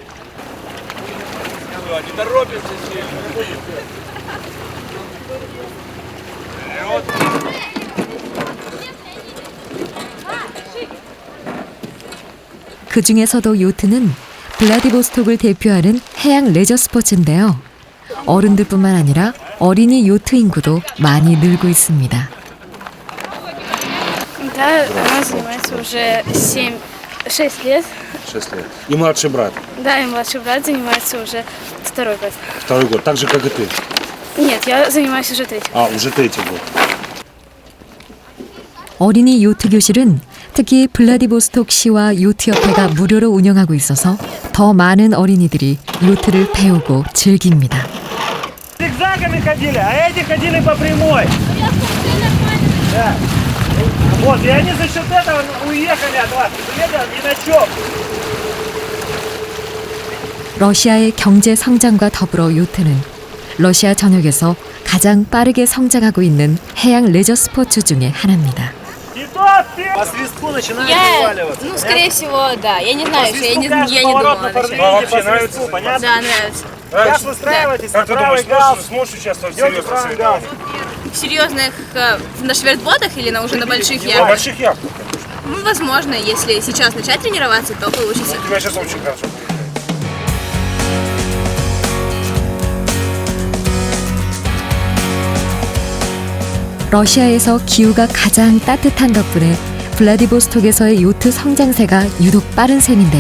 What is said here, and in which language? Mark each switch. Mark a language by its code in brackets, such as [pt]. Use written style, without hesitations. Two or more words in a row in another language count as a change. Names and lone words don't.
[ko] 그 중에서도 요트는 블라디보스톡을 대표하는 해양 레저 스포츠인데요. 어른들뿐만 아니라 어린이 요트 인구도 많이 늘고 있습니다. [ru] Да, она занимается уже 6 лет. 6 лет. И младший брат? Да, и младший брат занимается уже 2 год. 2 год, так же, как и ты? Нет, я занимаюсь уже 3. Уже 3-й год. [ko] 어린이 요트 교실은 특히 블라디보스톡시와 요트협회가 무료로 운영하고 있어서 더 많은 어린이들이 요트를 배우고 즐깁니다. [ru] Зигзагами ходили, а эти ходили по прямой. Да. Вот, и они за счет этого уехали от вас. Ни на чем. [ko] 러시아의 경제 성장과 더불어 요트는 러시아 전역에서 가장 빠르게 성장하고 있는 해양 레저 스포츠 중에 하나입니다. [ru] По свистку начинают вываливаться. Ну, скорее всего, да. Я не знаю, я не думала насчет. Вообще нравится? Понятно? Да, нравится. Сейчас выстраивайтесь, Как ты правый думаешь, галс. сможешь участвовать в Идете серьезных правый галс. соревнованиях? В серьезных, на швертботах или уже на больших На яхтах? больших яхтах. Ну, возможно, если сейчас начать тренироваться, то получится. У тебя сейчас очень хорошо получается. [ko] 러시아에서 기후가 가장 따뜻한 덕분에 블라디보스톡에서의 요트 성장세가 유독 빠른 셈인데요.